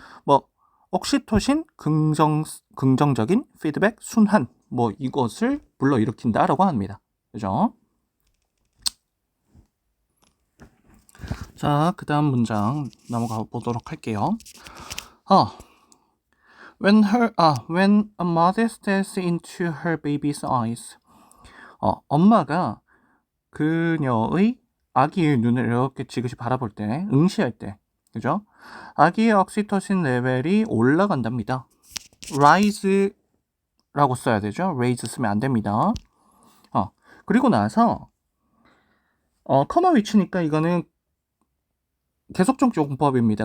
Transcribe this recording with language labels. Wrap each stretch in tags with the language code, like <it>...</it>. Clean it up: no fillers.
<ko>뭐 옥시토신 긍정적인 피드백 순환 뭐 이것을 불러일으킨다라고 합니다. 그죠? 자, 그 다음 문장 넘어가 보도록 할게요.</ko> <en>When a mother stares into her baby's eyes.</en> <ko>엄마가 그녀의 아기의 눈을 이렇게 지그시 바라볼 때, 응시할 때, 그죠? 아기의 옥시토신 레벨이 올라간답니다. rise라고 써야 되죠? raise 쓰면 안 됩니다. 그리고 나서 커마 위치니까 이거는 계속적 용법입니다.</ko>